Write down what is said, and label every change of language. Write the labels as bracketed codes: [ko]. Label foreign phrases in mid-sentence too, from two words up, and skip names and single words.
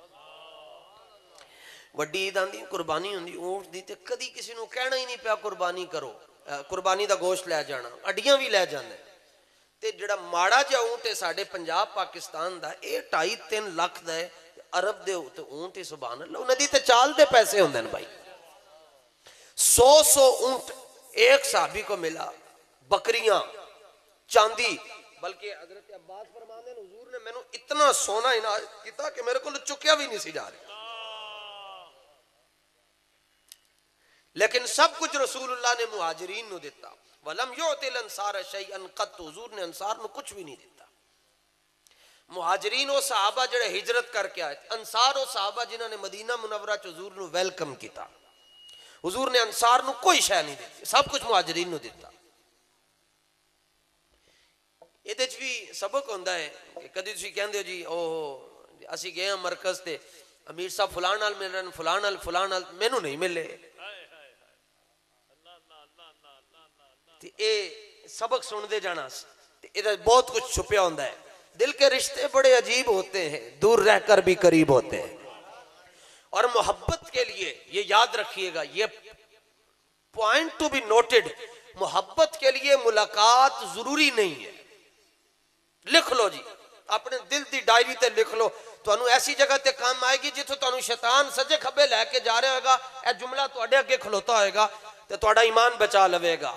[pa] وڈی عید آندی قربانی ہوندی اونٹ دی تے کدی کسی نو کہنا ہی نہیں پیا قربانی کرو، قربانی دا گوشت لے جانا، اڈیاں بھی لے جانے تے جڑا ماڑا جا اونٹ ہے ساڈے پنجاب پاکستان دا، اے 2.5-3 لاکھ دا ہے، عرب دے تے اونٹ ہے سبحان اللہ، انہاں دی تے چال دے پیسے ہوندے ہیں بھائی۔ 100 اونٹ ایک صحابی کو ملا، بکریاں، چاندی، بلکہ حضرت عباس فرماندے ہیں حضور نے میں نو اتنا سونا عنایت کیتا کہ میرے کو چکیا بھی نہیں سی جا رہا، لیکن سب کچھ رسول اللہ نے مہاجرین نو دیتا۔ [ar] وَلَمْ يُعْتِ الْأَنصَارَ شَيْئًا قَطْ، [pa] حضور نے انصار نو کچھ بھی نہیں دیتا۔ مہاجرین و صحابہ جڑے ہجرت کر کے آئے، انصار و صحابہ جنہوں نے مدینہ منورہ چ حضور نو ویلکم کیتا، حضور نے انصار نو کوئی شے نہیں دیتی، سب کچھ مہاجرین نو دیتا۔ یہ دیکھ بھی سبق ہوندہ ہے کہ کدی تسی کہندے ہو جی اسی گئے ہیں مرکز تے امیر صاحب فلان نال مل رہے ہیں، فلان نال مینوں نہیں ملے، تے اے سبق سن دے جانا، ادھر بہت کچھ چھپیا ہوندہ ہے۔ [ur] دل کے رشتے بڑے عجیب ہوتے ہیں، دور رہ کر بھی قریب ہوتے ہیں، اور محبت کے لیے یہ یاد رکھیے گا، یہ [en] point to be noted, [ur] محبت کے لیے ملاقات ضروری نہیں ہے۔ [pa] لکھ لو جی اپنے دل دی ڈائری تے لکھ لو، تو انہوں ایسی جگہ تے کام آئے گی جتوں تو انہوں شیطان سجے کھبے لے کے جا رہے ہوئے گا، اے جملہ تو اڈے اگے کھلوتا ہوئے گا تے تو اڈا ایمان بچا لوے گا۔